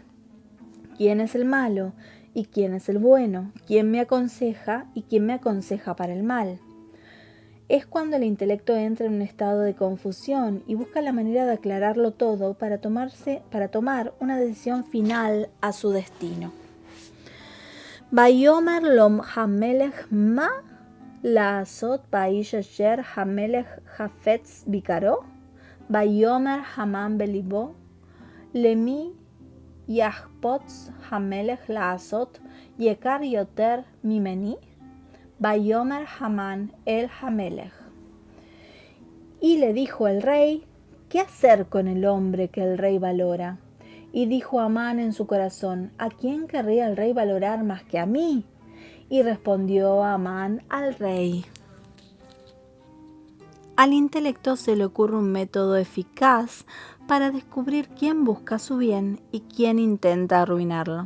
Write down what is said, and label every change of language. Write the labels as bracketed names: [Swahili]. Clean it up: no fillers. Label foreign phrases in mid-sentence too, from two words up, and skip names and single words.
[Spanish] ¿Quién es el malo y quién es el bueno? ¿Quién me aconseja y quién me aconseja para el mal? Es cuando el intelecto entra en un estado de confusión y busca la manera de aclararlo todo para tomar una decisión final a su destino. [Hebrew] ויאמר לו המלך מה לעשות באיש אשר המלך חפץ ביקרו. ויאמר המן בלבו למי יחפץ המלך לעשות יקר יותר ממני. ויאמר המן אל המלך. [Spanish] Y le dijo el rey, ¿qué hacer con el hombre que el rey valora? Y dijo Amán en su corazón, ¿a quién querría el rey valorar más que a mí? Y respondió Amán al rey. Al intelecto se le ocurre un método eficaz para descubrir quién busca su bien y quién intenta arruinarlo.